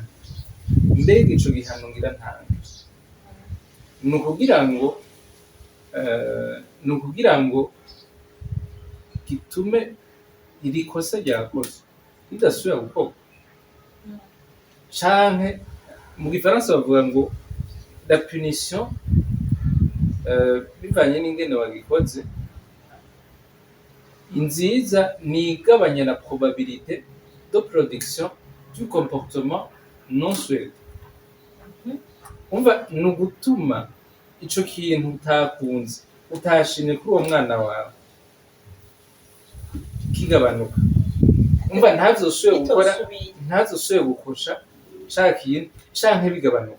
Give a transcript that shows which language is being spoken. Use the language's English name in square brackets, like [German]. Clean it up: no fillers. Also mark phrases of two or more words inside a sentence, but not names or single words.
[Rundi] Mbega ico gihano ngira ntanga ni ukugira ngo gitume iri kosa ryakoze ridasubira gukorwa, canke mu gifaransa bavuga ngo [French] la punition [Rundi] bivanye n'ingene wagikoze inziza ni igabanya [French] la probabilité de production du comportement non souhaité. [Rundi] Umva ni ugutuma ico kintu utakunze utashimye kuri uwo mwana wawe kigabanuka. Umva ntazosubire gukosha ca kintu canke bigabanuka.